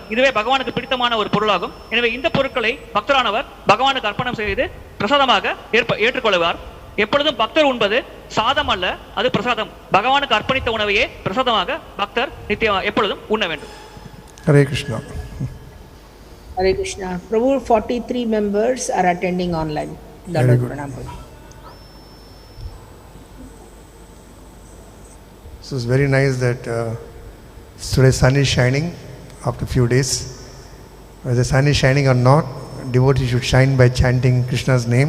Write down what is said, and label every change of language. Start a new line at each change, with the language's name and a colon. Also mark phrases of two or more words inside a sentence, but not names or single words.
Tamil: இதுவே பகவானுக்கு பிடித்தமான ஒரு பொருளாகும். எனவே இந்த பொருட்களை பக்தரானவர் பகவானுக்கு அர்ப்பணம் செய்து பிரசாதமாக ஏற்றுக்கொள்வார். எப்பொழுதும் பக்தர் உண்பது சாதம் அல்ல, அது பிரசாதம். பகவானுக்கு அர்ப்பணித்த உணவையே பிரசாதமாக பக்தர் எப்பொழுதும் உண்ண வேண்டும். ஹரே கிருஷ்ணா.
English: Hare Krishna. Prabhu, 43 members are attending online. So it's very nice that today sun is shining after few days. Whether the sun is shining or not, devotees should shine by chanting Krishna's name.